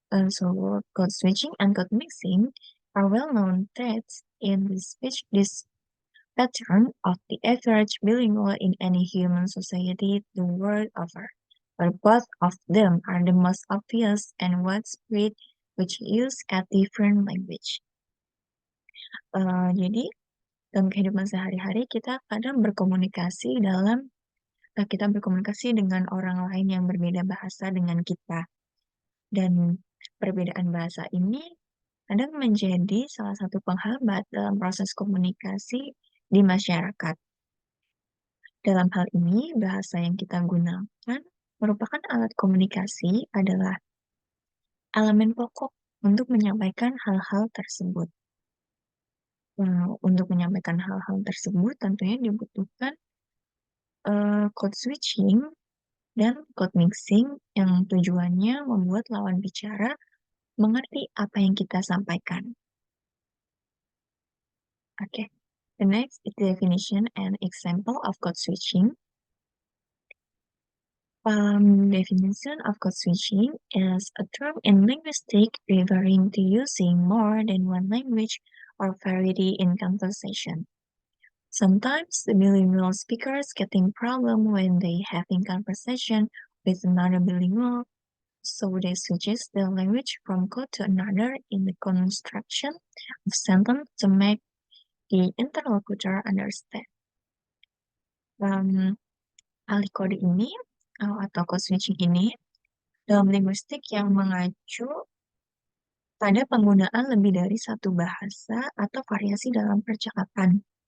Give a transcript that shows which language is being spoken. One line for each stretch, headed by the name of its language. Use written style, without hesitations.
English: So, code switching and code mixing are well-known traits in the speech pattern of the average bilingual in any human society the world over. But both of them are the most obvious and widespread, which use a different language.
Indonesian: Jadi, dalam kehidupan sehari-hari kita kadang kita berkomunikasi dengan orang lain yang berbeda bahasa dengan kita. Dan perbedaan bahasa ini kadang menjadi salah satu penghambat dalam proses komunikasi di masyarakat. Dalam hal ini, bahasa yang kita gunakan merupakan alat komunikasi adalah elemen pokok untuk menyampaikan hal-hal tersebut. Untuk menyampaikan hal-hal tersebut tentunya dibutuhkan code switching dan code mixing yang tujuannya membuat lawan bicara mengerti apa yang kita sampaikan.
English: Okay. The next is definition and example of code switching. Definition of code switching is a term in linguistics referring to using more than one language or variety in conversation. Sometimes the bilingual speakers getting problem when they having conversation with another bilingual, so they switches their language from code to another in the construction of sentence to make the interlocutor understand.
Indonesian: Alih kode ini atau code switching ini dalam linguistik yang mengacu pada penggunaan lebih dari satu bahasa atau variasi dalam percakapan.